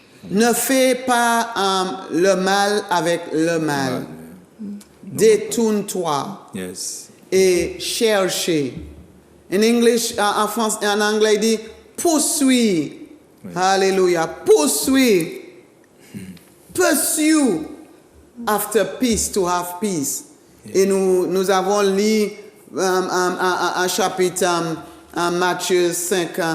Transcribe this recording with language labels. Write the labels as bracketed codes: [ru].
[fr] Ne fais pas le mal avec le mal. Détourne-toi [en] Yes. [fr] et cherchez. En anglais, il dit poursuis. Alléluia. Poursuis. [en] Pursue after peace to have peace. [fr] Et nous avons lu un chapitre en Matthieu 5.